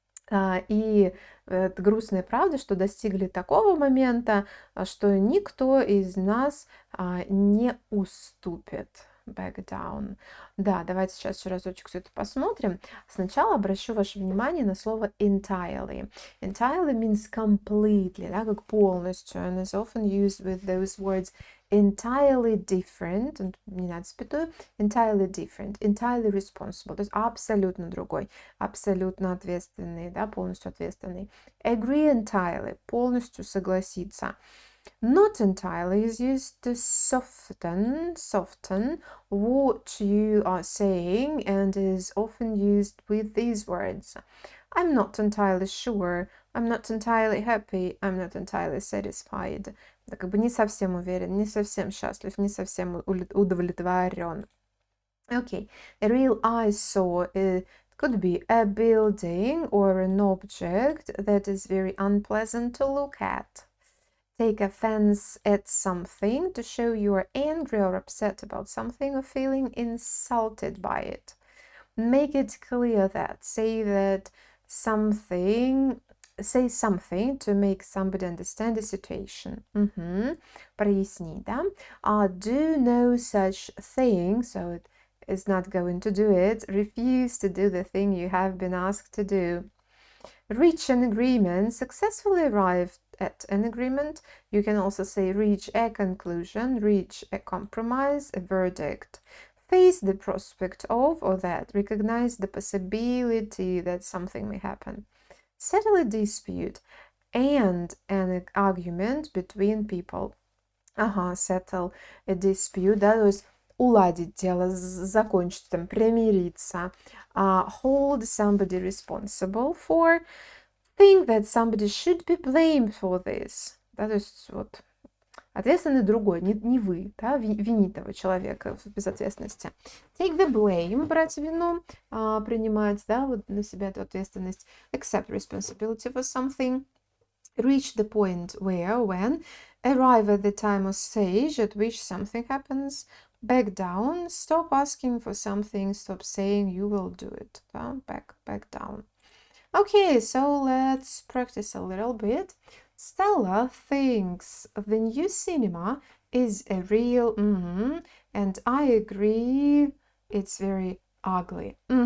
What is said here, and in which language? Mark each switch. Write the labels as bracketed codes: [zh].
[ru] И это грустная правда, что достигли такого момента, что никто из нас не уступит. [en] Back down. [ru] Да, давайте сейчас еще разочек все это посмотрим. Сначала обращу ваше внимание на слово entirely. [en] Entirely means completely, [ru] да, как полностью. [en] And is often used with those words entirely different, [ru] не надо запятую, [en] entirely different, entirely responsible, [ru] то есть абсолютно другой, абсолютно ответственный, да, полностью ответственный. [en] Agree entirely, [ru] полностью согласиться. [en] Not entirely is used to soften what you are saying and is often used with these words. I'm not entirely sure, I'm not entirely happy, I'm not entirely satisfied. [ru] Да, как бы не совсем уверен, не совсем счастлив, не совсем удовлетворен. [en] Okay, a real eyesore could be a building or an object that is very unpleasant to look at. Take offense at something to show you are angry or upset about something or feeling insulted by it. Make it clear that. Say something to make somebody understand the situation. [ru] Проясни, да? [en] Do no such thing, so it is not going to do it. Refuse to do the thing you have been asked to do. Reach an agreement, successfully arrive at an agreement. You can also say reach a conclusion, reach a compromise, a verdict. Face the prospect of or that, recognize the possibility that something may happen. Settle a dispute and an argument between people. Settle a dispute, [ru] да, то есть уладить дело, закончить, там, примириться. [en] Hold somebody responsible for, think that somebody should be blamed for this. [ru] Да, то есть вот ответственный другой, не вы, да, винить того человека в безответственности. [en] Take the blame, [ru] брать вину, принимать, да, вот на себя эту ответственность. [en] Accept responsibility for something. Reach the point where, when, arrive at the time or stage at which something happens. Back down, stop asking for something, stop saying you will do it. Да? Back down. Okay, so let's practice a little bit. Stella thinks the new cinema is a real and I agree it's very ugly.